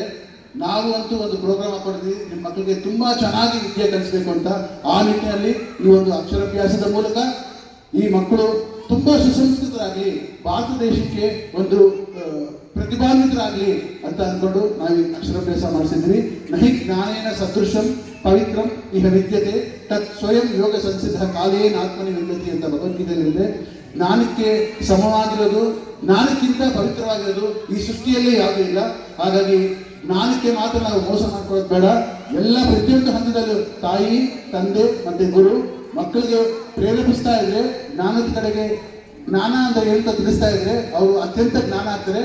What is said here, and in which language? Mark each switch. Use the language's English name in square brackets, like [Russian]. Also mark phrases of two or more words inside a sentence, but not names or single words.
[Kannada] ನಾವು ಅಂತೂ ಒಂದು ಪ್ರೋಗ್ರಾಮ್ ಹಾಕೊಂಡಿದ್ವಿ ನಿಮ್ಮ ಮಕ್ಕಳಿಗೆ ತುಂಬಾ ಚೆನ್ನಾಗಿ ವಿದ್ಯೆ ಕಲಿಸಬೇಕು ಅಂತ. ಆ ನಿಟ್ಟಿನಲ್ಲಿ ಈ ಒಂದು ಅಕ್ಷರಾಭ್ಯಾಸದ ಮೂಲಕ ಈ ಮಕ್ಕಳು ತುಂಬಾ ಸುಸಂಸ್ಕೃತರಾಗಲಿ, ಭಾರತ ದೇಶಕ್ಕೆ ಒಂದು ಪ್ರತಿಭಾನ್ವಿತರಾಗಲಿ ಅಂತ ಅಂದ್ಕೊಂಡು ನಾವು ಈ ಅಕ್ಷರಾಭ್ಯಾಸ ಮಾಡಿಸಿದ್ವಿ. [Sanskrit] ನಹಿ ಜ್ಞಾನೇನ ಸದೃಶಂ ಪವಿತ್ರಂ ಇಹ ವಿದ್ಯತೆ ತತ್ ಸ್ವಯಂ ಯೋಗ ಸಂಸಿದ್ಧ ಕಾಲೇನ ಆತ್ಮನಿ ವಿದ್ಯತೆ [Kannada] ಅಂತ ಭಗವದ್ಗೀತೆಯಲ್ಲಿದೆ. ಜ್ಞಾನಕ್ಕೆ ಸಮವಾಗಿರೋದು, ಜ್ಞಾನಕ್ಕಿಂತ ಪವಿತ್ರವಾಗಿರೋದು ಈ ಸೃಷ್ಟಿಯಲ್ಲೇ ಯಾವುದೂ ಇಲ್ಲ. ಹಾಗಾಗಿ ಜ್ಞಾನಕ್ಕೆ ಮಾತ್ರ ನಾವು ಮೋಸ ಮಾಡ್ಕೊಳ್ಳೋದು ಬೇಡ. ಎಲ್ಲ ಪ್ರತಿಯೊಂದು ಹಂತದಲ್ಲೂ ತಾಯಿ, ತಂದೆ ಮತ್ತೆ ಗುರು ಮಕ್ಕಳಿಗೆ ಪ್ರೇರೇಪಿಸ್ತಾ ಇದ್ರೆ, ಜ್ಞಾನದ ಕಡೆಗೆ, ಜ್ಞಾನ ಅಂತ ಹೇಳ್ತಾ ತಿಳಿಸ್ತಾ ಇದ್ರೆ ಅವರು ಅತ್ಯಂತ ಜ್ಞಾನ ಆಗ್ತಾರೆ.